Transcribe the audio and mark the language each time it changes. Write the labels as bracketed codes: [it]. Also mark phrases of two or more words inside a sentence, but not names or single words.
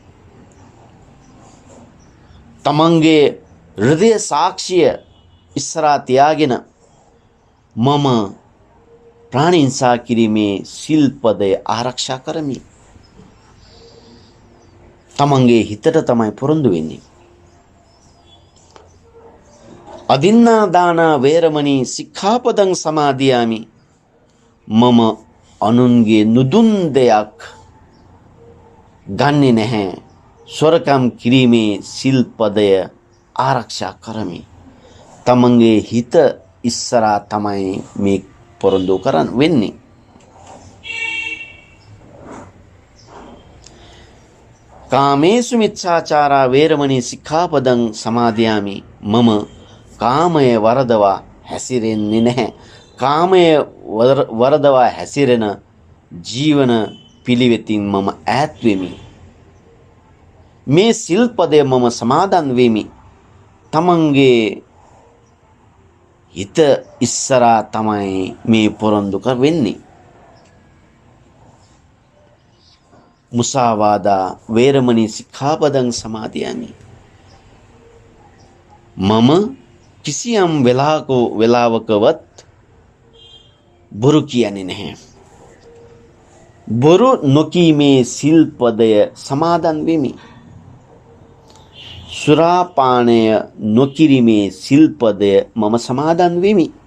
[si] තමන්ගේ හෘදය සාක්ෂිය ඉස්සරහා තියාගෙන මම ප්‍රාණීන්සා කිරීමේ සිල්පදය ආරක්ෂා කරමි. තමන්ගේ හිතට තමයි පොරොන්දු වෙන්නේ. [pi] අදින්නා දානා වේරමණී සික්ඛාපදං සමාදියාමි. [si] මම අනුන්ගේ නුදුන් දෙයක් ගන්නෙ නැහැ. සොරකම් කිරීමේ සිල්පදය ආරක්ෂා කරමි. තමන්ගේ හිත ඉස්සරහා තමයි මේ පොරොන්දු කරන් වෙන්නේ. [pi] කාමේසු මිච්ඡාචාරා වේරමණී සික්ඛාපදං සමාදියාමි. [si] මම කාමය වරදවා හැසිරෙන්නේ නැහැ. කාමය වරදවා හැසිරෙන ජීවන පිළිවෙතින් මම ඈත් වෙමි. මේ සිල්පදය මම සමාදන් වෙමි. තමන්ගේ හිත ඉස්සරහා තමයි මේ පොරොන්දු වෙන්නේ. [pi] මුසාවාදා වේරමණී සික්ඛාපදං සමාදියාමි. [si] මම කිසියම් වෙලාවකවත් බොරු කියන්නේ නැහැ. බොරු නොකීමේ සිල්පදය සමාදන් වෙමි. සුරාපානය නොකිරීමේ සිල්පදය මම සමාදන් වෙමි.